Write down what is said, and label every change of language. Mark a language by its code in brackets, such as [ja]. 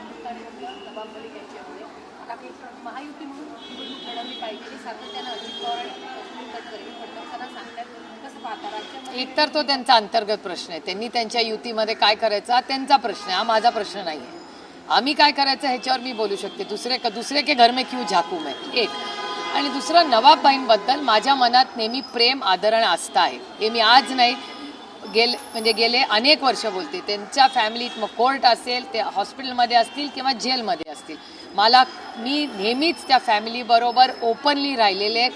[mr] मुख्यमंत्री नवाब मलिक यांच्यामुळे आता काही महायुती म्हणून निवडणूक लढवली पाहिजे हे सातत्यानं अजित पवार आणि सुनील तटकरे फडणवीसांना सांगतात. कसं पाहता राज्यामध्ये? एकतर तो त्यांचा अंतर्गत प्रश्न आहे. त्यांनी त्यांच्या युतीमध्ये काय करायचं हा त्यांचा प्रश्न आहे, हा माझा प्रश्न नाही आहे. आम्ही काय करायचं ह्याच्यावर मी बोलू शकते. [hi] दुसरे के घर में क्यों झाकू मैं, एक. [mr] आणि दुसरं नवाबबाईंबद्दल माझ्या मनात नेहमी प्रेम आदर आणि आस्था आहे. हे मी आज नाही गेले अनेक वर्ष बोलते. त्यांच्या फॅमिलीत मग कोर्ट असेल, ते हॉस्पिटलमध्ये असतील किंवा जेलमध्ये असतील, मी नेहमीच त्या फॅमिलीबरोबर ओपनली राहिलेले.